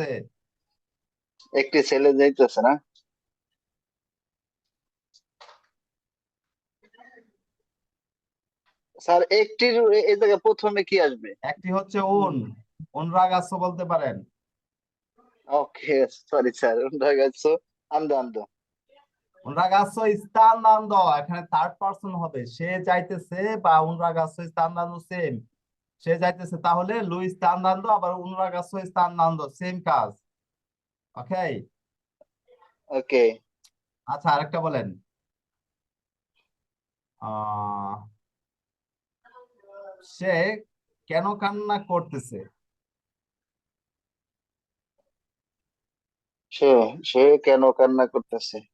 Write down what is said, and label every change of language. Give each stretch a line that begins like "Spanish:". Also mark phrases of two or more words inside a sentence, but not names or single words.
Bangla: একটি ছেলে যাইতেছে না? স্যার একটির এই জায়গায় প্রথমে কি আসবে? একটি হচ্ছে উনরাগাছো বলতে পারেন। ওকে, সরি স্যার,
Italian: ragazzo andando। un ragazzo sta andando,
Bangla: এখানে থার্ড পারসন হবে। সে যাইতেছে বা
Italian: un ragazzo sta andando
Bangla: সেম। সে যাইতেছে, তাহলে
Italian: lui sta andando,
Bangla: আবার
Italian: un ragazzo sta andando
Bangla: সেম কাজ। ওকে। ওকে। আচ্ছা, আরেকটা বলেন। আহ সে কেন কান্না করতেছে? সে সে কেন কান্না করতেছে?